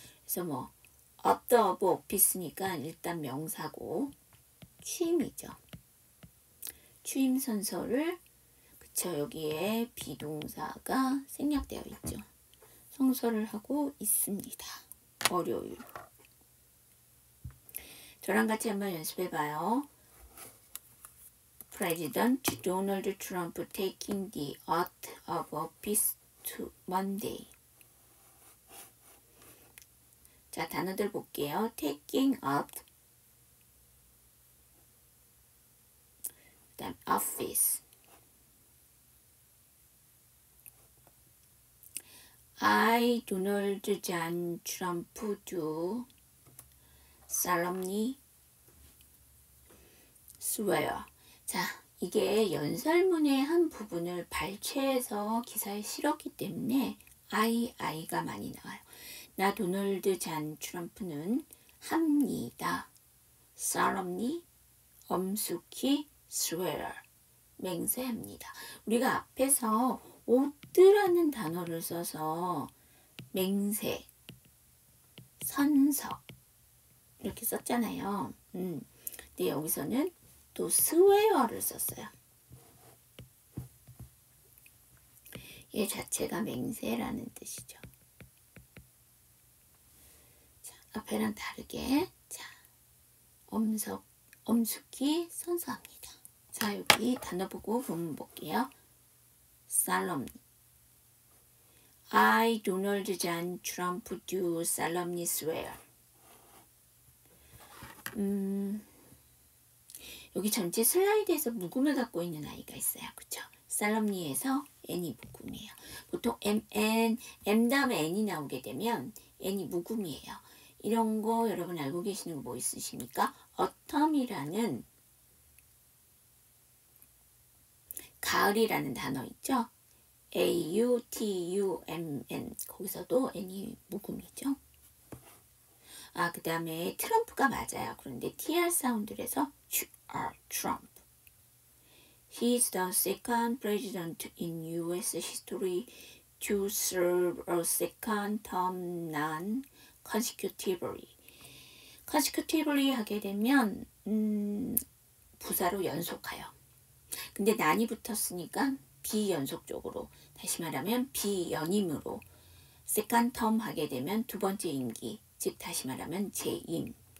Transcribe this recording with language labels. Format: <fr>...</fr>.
<ko>그래서 뭐 at the office니까 일단 명사고 취임이죠. 취임 선서를, 그쵸, 여기에 비동사가 생략되어 있죠. 성서를 하고 있습니다. 월요일. 저랑 같이 한번 연습해 봐요.</ko> <en>President Donald Trump taking the oath of office to Monday.</en> <ko>자, 단어들 볼게요.</ko> <en>taking oath,</en> <ko>그 다음</ko> <en>office. I, Donald John Trump, do solemnly swear.</en> <ko>자, 이게 연설문의 한 부분을 발췌해서 기사에 실었기 때문에 I가 많이 나와요. 나 도널드 잔 트럼프는 합니다. solemnly, 엄숙히, swear, 맹세합니다. 우리가 앞에서 오드라는 단어를 써서 맹세, 선서 이렇게 썼잖아요. 근데 여기서는 또 스웨어를 썼어요. 얘 자체가 맹세라는 뜻이죠. 자, 앞에랑 다르게, 자, 엄숙히 선서합니다. 자, 여기 단어 보고 본문 볼게요.</ko> <en>solemnly. I, Donald John Trump, do solemnly swear.</en> <ko>여기 전체 슬라이드에서 묵음을 갖고 있는 아이가 있어요. 그쵸? solemnly에서 n이 묵음이에요. 보통 m 다음에 n이 나오게 되면 n이 묵음이에요. 이런 거 여러분 알고 계시는 거 뭐 있으십니까? autumn이라는 가을이라는 단어 있죠? autumn, 거기서도 n이 묵음이죠. 아, 그 다음에 트럼프가 맞아요. 그런데 tr 사운드를 해서 Trump.</ko> <en>He is the second president in U.S. history to serve a second term non-consecutively.</en> <ko>consecutively 하게 되면 부사로 연속하여. 근데 난이 붙었으니까 비연속적으로, 다시 말하면 비연임으로</ko> <en>second term</en> <ko>하게 되면 두 번째 임기, 즉 다시 말하면 재임.</ko>